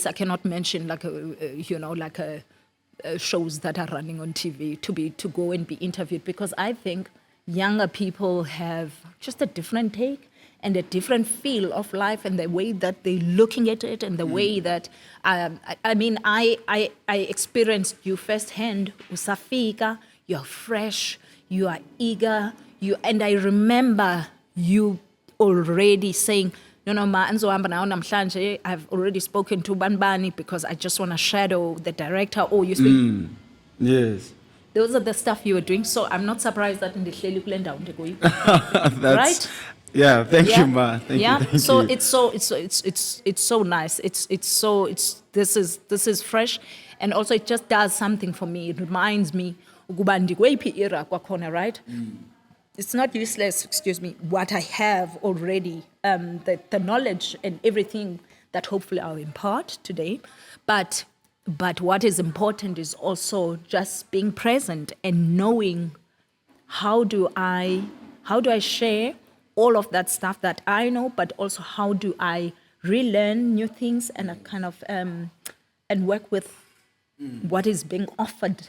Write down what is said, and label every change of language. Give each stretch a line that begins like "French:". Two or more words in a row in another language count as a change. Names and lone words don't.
English: I cannot mention shows that are running on TV, to go and be interviewed, because I think younger people have just a different take and a different feel of life, and the way that they're looking at it, and the way that I experienced you firsthand. Usafika, you're fresh, you are eager, and I remember you already saying, no,
Xhosa: ma, anzohamba nawo namhlanje,
English: I've already spoken to Banbani because I just want to shadow the director. Or you speak. Yes. Those are the stuff you were doing. So I'm not surprised that in the
Xhosa: Hleli kule ndawo ndikuyo.
English: That's, Right? Yeah. Thank you, Ma. Thank you. Thank So you. it's so nice. This is fresh, and also it just does something for me. It reminds me
Xhosa: ukuba ndikweyiphi
English: era kwakhona, right? It's not useless, what I have already, the knowledge and everything that hopefully I'll impart today. But what is important is also just being present and knowing how do I share all of that stuff that I know, but also how do I relearn new things and kind of and work with what is being offered.